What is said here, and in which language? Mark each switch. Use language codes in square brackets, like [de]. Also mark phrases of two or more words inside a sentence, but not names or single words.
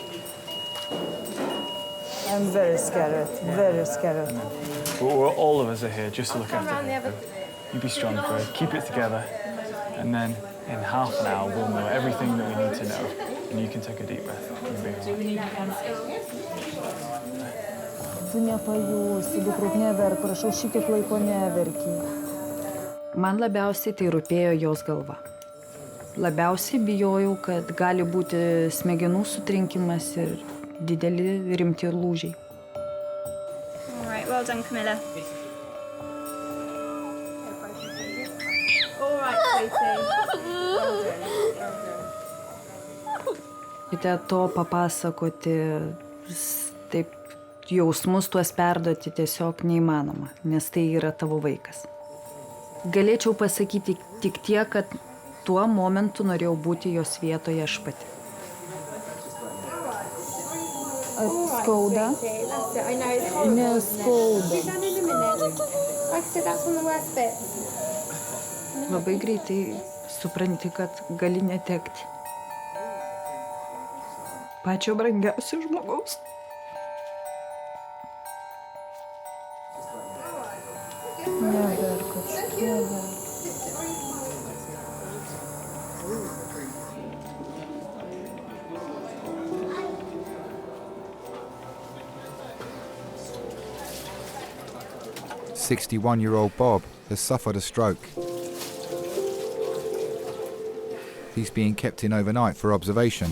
[en] I'm very scared, very scared. Well, all of us are here just to look after her. You be strong, Craig. Keep it together. And then in half an hour, we'll know everything that we need to know. And you can take a deep breath. You'll be all right. [lt] Tu nepajusi, dukruk neverk, prašau, šitiek laiko neverki. Man labiausiai tai rūpėjo jos galva. Labiausiai bijojau, kad gali būti smegenų sutrinkimas ir dideli rimti lūžiai. [en] All right, well done, Camilla. All right, sweetie. [lt] Kite to papasakoti, taip jausmus tuos perduoti tiesiog neįmanoma, nes tai yra tavo vaikas. Galėčiau pasakyti tik tiek, kad tuo momentu norėjau būti jos vietoje aš pati. Skauda? Neskauda. Labai greitai supranti, kad gali netekti pačio brangiausio žmogaus. Neverk. [en] 61-year-old Bob has suffered a stroke. He's being kept in overnight for observation.